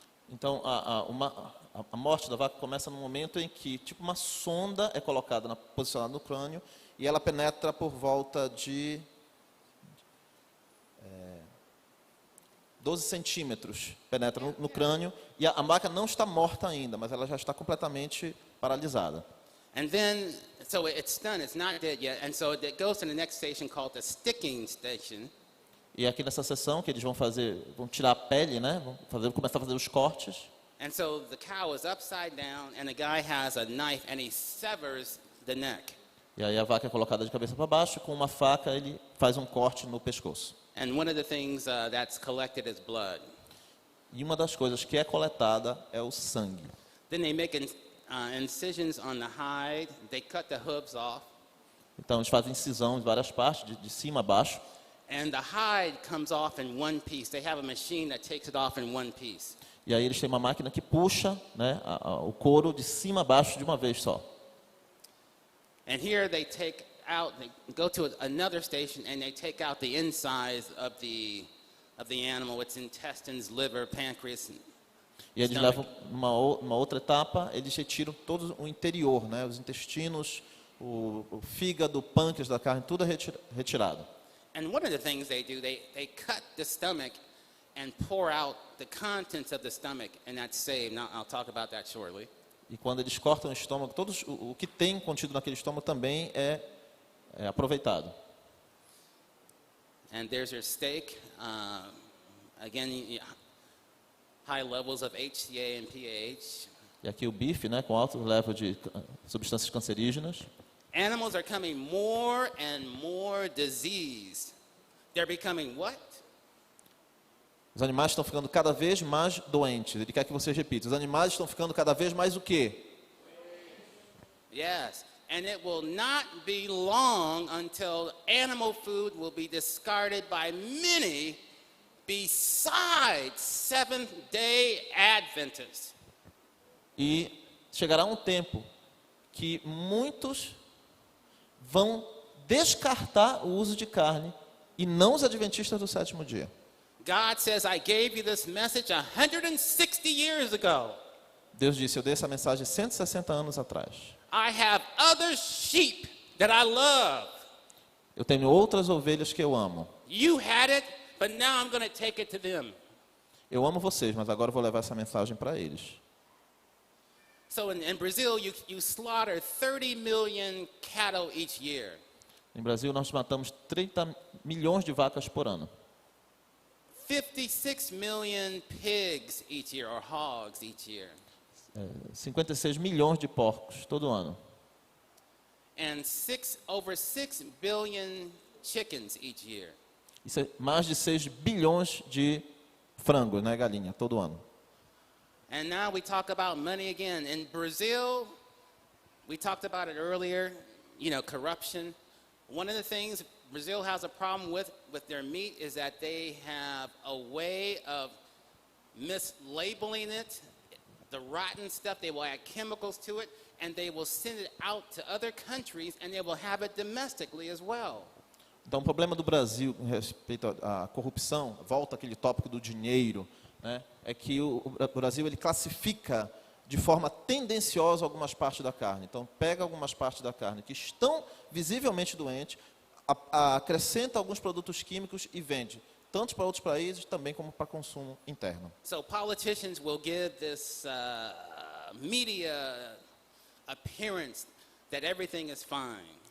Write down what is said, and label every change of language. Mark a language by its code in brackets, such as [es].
[pt] Então, a morte da vaca começa no momento em que, tipo, uma sonda é colocada, posicionada no crânio, e ela penetra por volta de 12 centímetros, penetra no crânio, e a vaca não está morta ainda, mas ela já está completamente paralisada. [en] And then, so it's stunned, it's not dead yet, and so it goes to the next station called the sticking station. [pt] E aqui nessa sessão que eles vão tirar a pele, né? Começar a fazer os cortes. [en] And so the cow is upside down, and the guy has a knife, and he severs the neck. [pt] E aí a vaca é colocada de cabeça para baixo, com uma faca ele faz um corte no pescoço. [en] And one of the things that's collected is blood. [pt] E uma das coisas que é coletada é o sangue. [en] Then they make incisions on the hide. They cut the hooves off. [pt] Então eles fazem incisão em várias partes, de cima a baixo. [en] And the hide comes off in one piece. They have a machine that takes it off in one piece. [pt] E aí eles têm uma máquina que puxa, né, o couro de cima a baixo de uma vez só. [en] And here they go to another station and they take out the insides of the animal, its intestines, liver, pancreas. [pt] E eles levam uma outra etapa, eles retiram todo o interior, né, os intestinos, o fígado, o pâncreas da carne, tudo é retirado. [en] And one of the things they do, they cut the stomach and pour out the contents of the stomach, and that's saved. Now, I'll talk about that shortly. [pt] E quando eles cortam o estômago, o que tem contido naquele estômago também é aproveitado. [en] And there's your steak. Again, high levels of HCA and pH. [pt] E aqui o bife, né, com alto level de substâncias cancerígenas. [en] Animals are becoming more and more diseased. They're becoming what? [pt] Os animais estão ficando cada vez mais doentes. Ele quer que vocês repitam. Os animais estão ficando cada vez mais o quê? [en] Yes. And it will not be long until animal food will be discarded by many besides Seventh-day Adventists. [pt] E chegará um tempo que muitos vão descartar o uso de carne e não os adventistas do sétimo dia. [en] God says, I gave you this message 160 years ago. [pt] Deus disse, eu dei essa mensagem 160 anos atrás. [en] I have other sheep that I love. [pt] Eu tenho outras ovelhas que eu amo. [en] You had it, but now I'm going to take it to them. [pt] Eu amo vocês, mas agora eu vou levar essa mensagem para eles. [en] So in Brazil, you slaughter 30 million cattle each year. [pt] Em Brasil, nós matamos 30 milhões de vacas por ano. [en] 56 million pigs each year, or hogs each year. [pt] 56 milhões de porcos todo ano. [en] And over 6 billion chickens each year. [pt] Isso é mais de 6 bilhões de frangos, né, galinha, todo ano. [en] And now we talk about money again. In Brazil, we talked about it earlier, corruption. One of the things Brazil has a problem with their meat is that they have a way of mislabeling it. The rotten stuff, they will add chemicals to it, and they will send it out to other countries, and they will have it domestically as well. [pt] Então, o problema do Brasil com respeito à corrupção, volta aquele tópico do dinheiro, né, é que o Brasil ele classifica de forma tendenciosa algumas partes da carne. Então, pega algumas partes da carne que estão visivelmente doentes, acrescenta alguns produtos químicos e vende, tanto para outros países também como para consumo interno. [en] So politicians will give this media appearance that everything is fine.